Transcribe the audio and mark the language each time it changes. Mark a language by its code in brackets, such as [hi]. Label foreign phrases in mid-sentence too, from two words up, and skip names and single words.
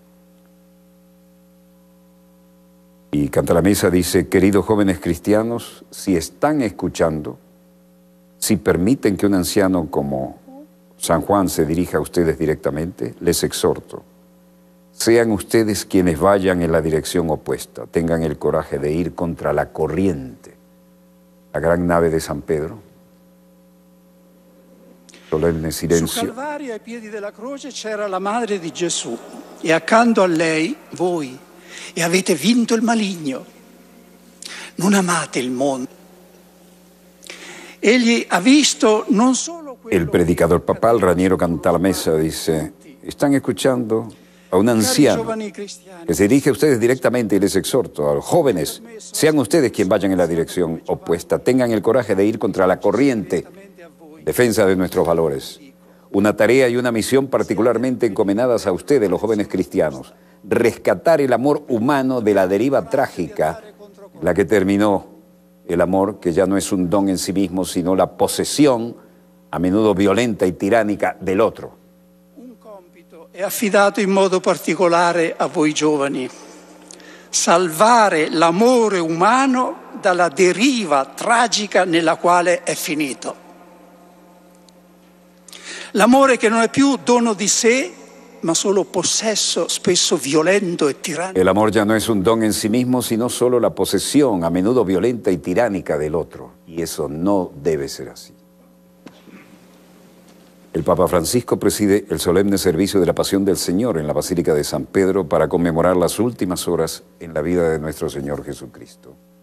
[es] Y Cantalamessa dice: queridos jóvenes cristianos, si están escuchando, si permiten que un anciano como San Juan se dirija a ustedes directamente, les exhorto. Sean ustedes quienes vayan en la dirección opuesta, tengan el coraje de ir contra la corriente. La gran nave de San Pedro, [it] solenne silenzio. Su Calvario ai piedi della croce c'era la madre di Gesù e accanto a lei voi, e avete vinto il maligno. Non amate il mondo. Egli ha visto non solo quello. [es] El predicador papal Raniero Cantalamessa dice: están escuchando a un anciano que se dirige a ustedes directamente y les exhorto, a los jóvenes, sean ustedes quienes vayan en la dirección opuesta, tengan el coraje de ir contra la corriente, defensa de nuestros valores. Una tarea y una misión particularmente encomendadas a ustedes, los jóvenes cristianos, rescatar el amor humano de la deriva trágica, la que terminó el amor, que ya no es un don en sí mismo, sino la posesión, a menudo violenta y tiránica, del otro. [it] È affidato in modo particolare a voi giovani: salvare l'amore umano dalla deriva tragica nella quale è finito. L'amore che non è più dono di sé, ma solo possesso, spesso violento e tirannico. [es] El amor ya no es un don en sí mismo, sino solo la posesión, a menudo violenta y tiránica, del otro. Y eso no debe ser así. El Papa Francisco preside el solemne servicio de la Pasión del Señor en la Basílica de San Pedro para conmemorar las últimas horas en la vida de nuestro Señor Jesucristo.